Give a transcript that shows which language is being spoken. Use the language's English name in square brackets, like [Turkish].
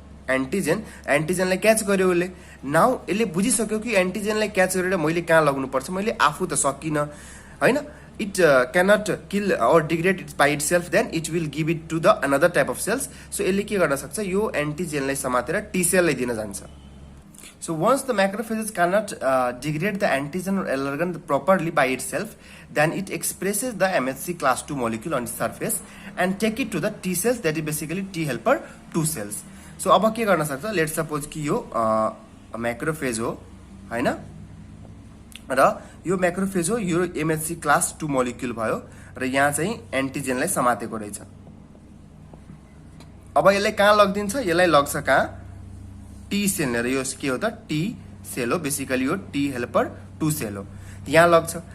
[Nepali] एन्टिजेनलाई catch गर्यो उसले। [English] now [Nepali] यसले बुझिसक्यो कि एन्टिजेनलाई क्याच गरेर मैले कहाँ लग्नुपर्छ, मैले आफू त सकिनँ होइन, [English] It cannot kill or degrade it by itself, then it will give it to the another type of cells. [Nepali] So यसले के गर्न सक्छ, यो एन्टिजेनलाई समातेर टी सेललाई दिन जान्छ। [English] So once the macrophages cannot degrade the antigen or allergen properly by itself, then it expresses the MHC class 2 molecule on its surface and take it to the T cells, that is basically T helper 2 cells. [Nepali] So अब के गर्न सक्छ, [English] let's suppose [Nepali] कि यो macrophage हो हैन, र यो मैक्रोफेज हो, यो MHC क्लास 2 मोलिक्युल भयो र यहाँ चाहिँ एन्टिजेनलाई समातेको रहेछ। अब यसलाई कहाँ लगिदिन्छ, यसलाई लग्छ कहाँ, टी सेल, यो के हो त, टी सेल हो, बेसिकली यो टी हेल्पर 2 सेल हो, यहाँ लग्छ।